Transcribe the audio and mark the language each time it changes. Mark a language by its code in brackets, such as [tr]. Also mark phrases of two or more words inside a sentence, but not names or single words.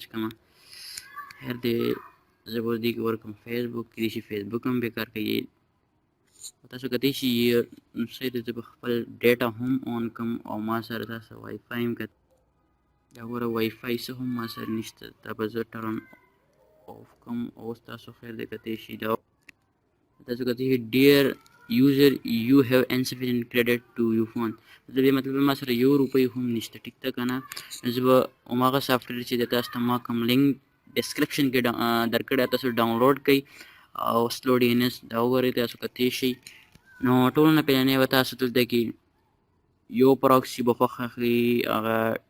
[ps] کړم خیر دی زه به دې کې ورکړم فیسبوک کیدای شي فیسبوک هم بېکار کوي تاسو کتئ شئ صحیح دی زه به خپل ډیټا هم اون کړم او ما سره تاسو وای فای هم کت دا ګوره وای فای څه هم ما سره نشته دا به زه [en] turn off [ps] کړم اوس تاسو خیر دی کتئ شئ دا تاسو کتئ شئ ډیر [en] user you have insufficient credit to your phone [ps] مطلب ما سره یو روپۍ هم نشته ټیک ده که نه زه به هماغه سافټویر چې د تاسو ته ما کوم لینک ډسکرپشن کې درکړی تاسو ډاونلوډ کړئ او [en] slow DNS [ps] دا وګورئ تاسو کتئ شئ نو ټولو نه پهلنی به تاسو دلته کې یو پراکسي به خوښه کړئ هغه